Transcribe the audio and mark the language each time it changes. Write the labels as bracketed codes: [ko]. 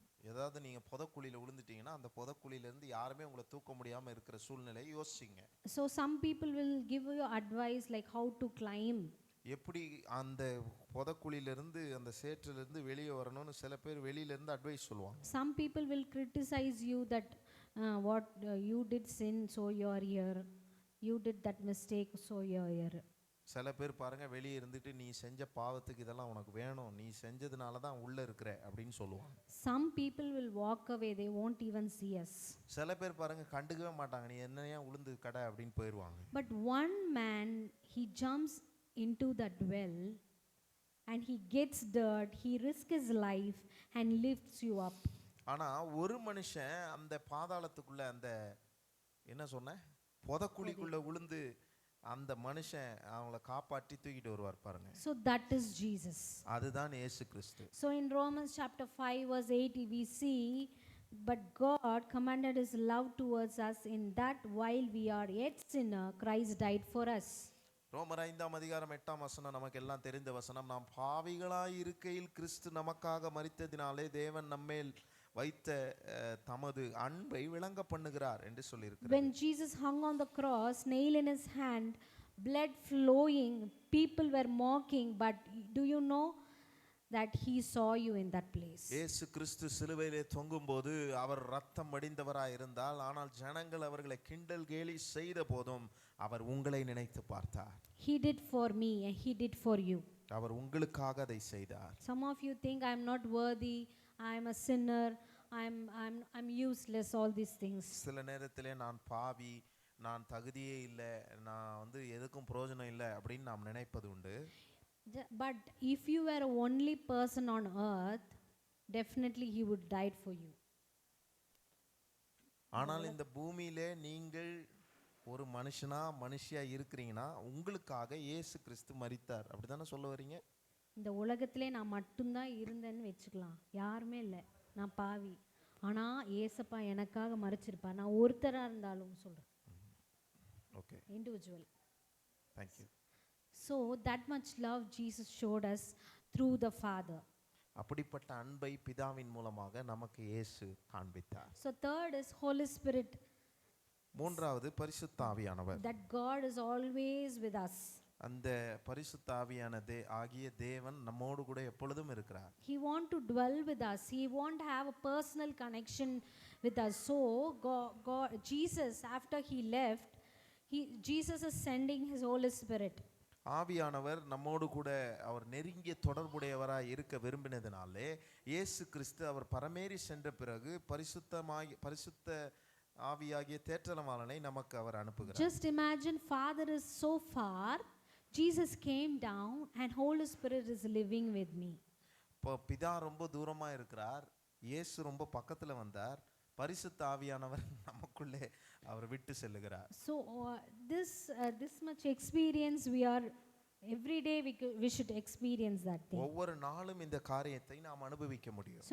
[ta] ஏதாவது நீங்க புதக்குழியில விழுந்துட்டீங்கன்னா அந்த புதக்குழியில இருந்து யாருமே உங்களை தூக்க முடியாம இருக்கிற சூழ்நிலை யோசிங்க. [en] So some people will give you advice like how to climb. [ta] எப்படி அந்த புதக்குழியில இருந்து அந்த சேற்றில இருந்து வெளியே வரணும்னு சில பேர் வெளியில இருந்து அட்வைஸ் சொல்லுவாங்க. [en] Some people will criticize you that what you did sin, so you are here. You did that mistake, so you are here. [ta] சில பேர் பாருங்க வெளியே இருந்துட்டு நீ செஞ்ச பாவத்துக்கு இதெல்லாம் உனக்கு வேணும், நீ செஞ்சதுனால தான் உள்ள இருக்கிற அப்படின்னு சொல்லுவாங்க. [en] Some people will walk away, they won't even see us. [ta] சில பேர் பாருங்க கண்டுக்கவே மாட்டாங்க, நீ என்னையா உளுந்து கடை அப்படின்னு போயிடுவாங்க. [en] But one man, he jumps into that well and he gets dirt, he risks his life and lifts you up. [ta] ஆனா ஒரு மனுஷன் அந்த பாதாளத்துக்குள்ள அந்த என்ன சொன்ன புதக்குழிக்குள்ள விழுந்து அந்த மனுஷன் அவங்கள காப்பாற்றி தூக்கிட்டு வருவார் பாருங்க. [en] So that is Jesus. [ta] அதுதான் இயேசு கிறிஸ்து. [en] So in Romans chapter 5 verse 8 we see, but God commanded his love towards us in that while we are yet sinner, Christ died for us. [ta] ரோமர் 5 அதிகாரம் 8 வசனம் நமக்கு எல்லாம் தெரிந்த வசனம். நாம் பாவிகளாய் இருக்கையில் கிறிஸ்து நமக்காக மரித்ததினாலே தேவன் நம்மேல் வைத்த தமது அன்பை விளங்க பண்ணுகிறார் என்று சொல்லியிருக்கிறார். [en] When Jesus hung on the cross, nail in his hand, blood flowing, people were mocking, but do you know that he saw you in that place? [ta] இயேசு கிறிஸ்து சிலுவையிலே தொங்கும்போது அவர் இரத்தம் வடிந்தவராய் இருந்தால், ஆனால் ஜனங்கள் அவர்களை கிண்டல் கேலி செய்த போதும் அவர் உங்களை நினைத்து பார்த்தார். [en] He did for me and he did for you. [ta] அவர் உங்களுக்காக அதை செய்தார். [en] Some of you think I am not worthy, I am a sinner, I'm useless, all these things. [ta] சில நேரத்திலே நான் பாவி, நான் தகுதியே இல்லை, நான் எதுக்கும் பிரயோஜனம் இல்லை அப்படின்னு நாம் நினைப்பது உண்டு. [en] But if you were the only person on earth, definitely he would died for you. [ta] ஆனால் இந்த பூமியிலே நீங்கள் ஒரு மனுஷியா இருக்கிறீங்கன்னா உங்களுக்காக இயேசு கிறிஸ்து மரித்தார், அப்படிதானே சொல்ல வரீங்க? இந்த உலகத்திலே நான் மட்டும்தான் இருந்தேன்னு வச்சுக்கலாம், யாருமே இல்லை, நான் பாவி, ஆனா ஏசப்பா எனக்காக மரிச்சிருப்பார். நான் ஒருத்தரா இருந்தாலும் சொல்றேன். [en] Okay, individual. thank you. So that much love Jesus showed us through the Father. [ta] அப்படிப்பட்ட அன்பை பிதாவின் மூலமாக நமக்கு இயேசு காண்பித்தார். [en] So third is Holy Spirit. [ta] மூன்றாவது பரிசுத்த ஆவியானவர். [en] that God is always with us. [ta] அந்த பரிசுத்த ஆகிய தேவன் நம்மோடு கூட எப்பொழுதும் இருக்கிறார். [en] He want to dwell with us. He want to have a personal connection with us. So God Jesus, after he left, Jesus is sending his Holy Spirit. [ta] ஆவியானவர் நம்மோடு கூட அவர் நெருங்கிய தொடர்புடையவராய் இருக்க விரும்பினதினாலே இயேசு கிறிஸ்து அவர் பரமேறி சென்ற பிறகு பரிசுத்த ஆவியாகிய தேற்றரவாளனை நமக்கு அவர் அனுப்புகிறார். [en] Just imagine, Father is so far, Jesus came down and Holy Spirit is living with me. [ta] இப்போ பிதா ரொம்ப தூரமா இருக்கிறார், இயேசு ரொம்ப பக்கத்துல வந்தார், பரிசுத்த ஆவியானவர் நமக்குள்ளே அவர் விட்டு செல்லுகிறார். [en] So this much experience we are every day we should experience that thing. [ta] ஒவ்வொரு நாளும் இந்த காரியத்தை நாம் அனுபவிக்க முடியும்.